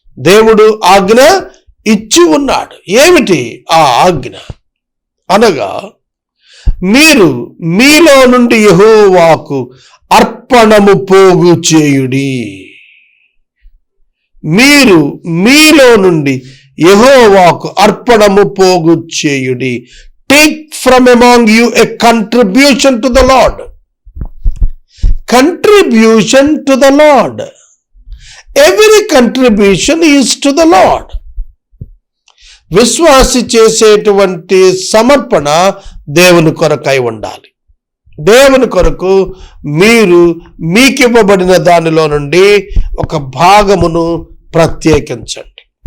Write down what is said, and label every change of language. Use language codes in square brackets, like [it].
[te] దేవుడు ఆజ్ఞ ఇచ్చి ఉన్నాడు. ఏమిటి ఆ ఆజ్ఞ అనగా, మీరు మీలో నుండి యెహోవాకు అర్పణము పోగు చేయుడి. మీరు మీలో నుండి యెహోవాకు అర్పణము పోగు చేయుడి. [en] Take from among you a contribution to the Lord. Contribution to the Lord. Every contribution is to the Lord. [te] విశ్వాసి చేసేటువంటి సమర్పణ దేవుని కొరకై ఉండాలి. దేవుని కొరకు మీరు మీకివ్వబడిన దానిలో నుండి ఒక భాగమును ప్రత్యేకించండి.